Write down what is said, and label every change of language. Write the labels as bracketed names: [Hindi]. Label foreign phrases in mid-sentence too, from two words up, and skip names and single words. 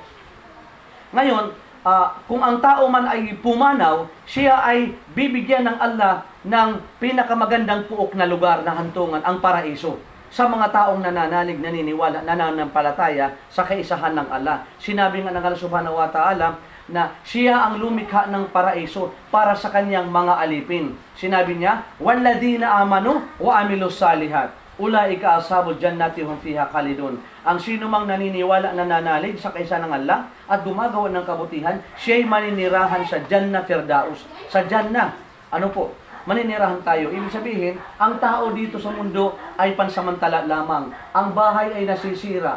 [Filipino] Ngayon, kung ang tao man ay pumanaw, siya ay bibigyan ng Allah ng pinakamagandang puok na lugar na hantungan, ang paraiso. Sa mga taong nananalig, naniniwala, nananampalataya sa kaisahan ng Allah. Sinabi nga ng Allah [Arabic] سبحانه وتعالى [Filipino] na siya ang lumikha ng paraiso para sa kanyang mga alipin. Sinabi niya, [Arabic] "والذين آمنوا وعملوا الصالحات أولئك أصحاب الجنة هم فيها خالدون." [Filipino] Ang sino mang naniniwala, nananalig sa kaisahan ng Allah at gumagawa ng kabutihan, siya'y maninirahan sa Jannah Firdaus. Sa Jannah, ano po? Maninirahan tayo. Ibig sabihin, ang tao dito sa mundo ay pansamantala lamang. Ang bahay ay nasisira.